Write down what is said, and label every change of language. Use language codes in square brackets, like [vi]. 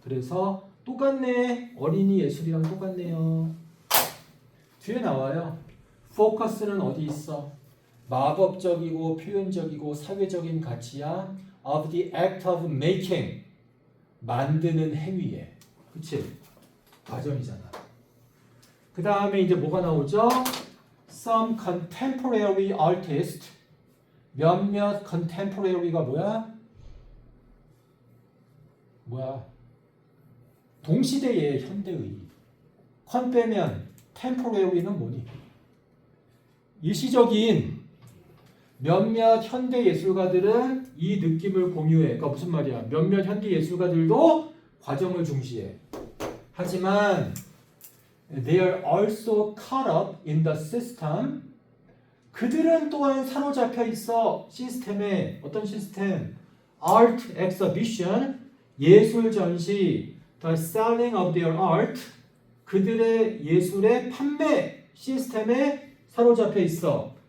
[ko] 그래서 똑같네. 어린이 예술이랑 똑같네요. 뒤에 나와요. 포커스는 어디 있어? 마법적이고 표현적이고 사회적인 가치야. [en] of the act of making. [ko] 만드는 행위에. 그치? 과정이잖아. 그 다음에 이제 뭐가 나오죠? [en] some contemporary artist. [ko] 몇몇 contemporary가 뭐야? 동시대의 현대의. 컨 빼면 temporary는 뭐니? 일시적인 몇몇 현대 예술가들은 이 느낌을 공유해. 그러니까 무슨 말이야? 몇몇 현대 예술가들도 과정을 중시해. 하지만 [en] they are also caught up in the system. [ko] 그들은 또한 사로잡혀 있어. 시스템에. 어떤 시스템? [en] Art exhibition, [ko] 예술 전시, [en] the selling of their art, [ko] 그들의 예술의 판매 시스템에 사로잡혀 있어.